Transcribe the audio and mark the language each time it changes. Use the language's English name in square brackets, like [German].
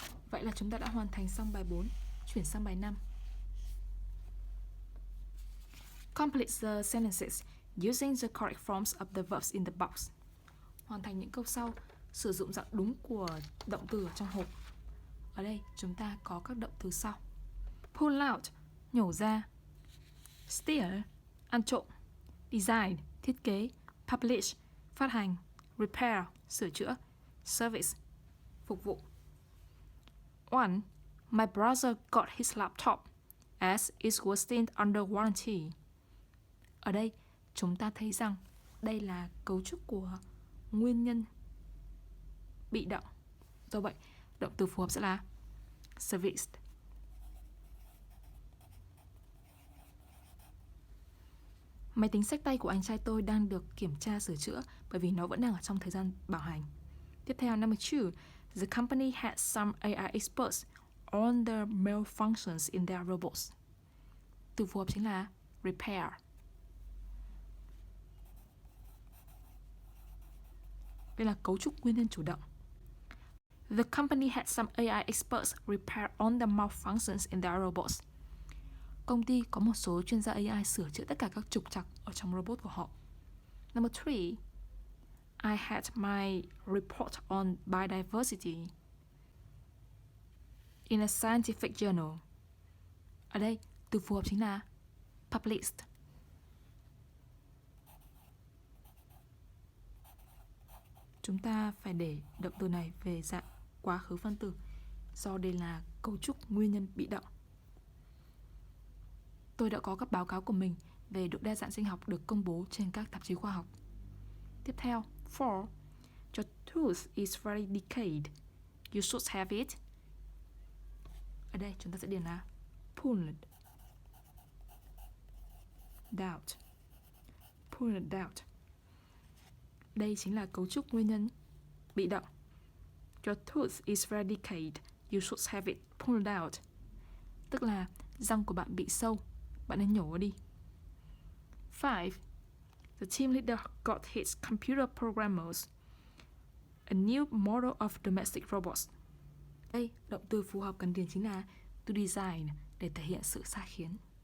[Vietnamese] Vậy là chúng ta đã hoàn thành xong bài 4. Chuyển sang bài 5. [English] Complete the sentences using the correct forms of the verbs in the box. [Vietnamese] Hoàn thành những câu sau sử dụng dạng đúng của động từ ở trong hộp. Ở đây chúng ta có các động từ sau: pull out, nhổ ra; steal, ăn trộm; design, thiết kế; publish, phát hành; repair, sửa chữa; service, phục vụ. 1. [English] My brother got his laptop as it was still under warranty. [Vietnamese] Ở đây chúng ta thấy rằng đây là cấu trúc của nguyên nhân bị động. Do vậy, động từ phù hợp sẽ là serviced. Máy tính xách tay của anh trai tôi đang được kiểm tra sửa chữa bởi vì nó vẫn đang ở trong thời gian bảo hành. Tiếp theo, [English] number 2. The company had some AI experts on the malfunctions in their robots. [Vietnamese] Từ phù hợp chính là repair. Đây là cấu trúc nguyên nhân chủ động. [English] The company had some AI experts repair on the malfunctions in their robots. [Vietnamese] Công ty có một số chuyên gia AI sửa chữa tất cả các trục trặc ở trong robot của họ. [English] Number 3. I had my report on biodiversity in a scientific journal. [Vietnamese] Ở đây, từ phù hợp chính là published. Chúng ta phải để động từ này về dạng quá khứ phân tử, do đây là cấu trúc nguyên nhân bị động. Tôi đã có các báo cáo của mình về độ đa dạng sinh học được công bố trên các tạp chí khoa học. Tiếp theo, 4. [English] Your tooth is very decayed. You should have it. [Vietnamese] Ở đây chúng ta sẽ điền là pulled out. Pulled out. Đây chính là cấu trúc nguyên nhân bị động. [English] Your tooth is very decayed. You should have it pulled out. [Vietnamese] Tức là răng của bạn bị sâu, bạn nên nhổ nó đi. 5. [English] The team leader got his computer programmers a new model of domestic robots. [Vietnamese] Đây, động từ phù hợp cần điền chính là to design để thể hiện sự sai khiến.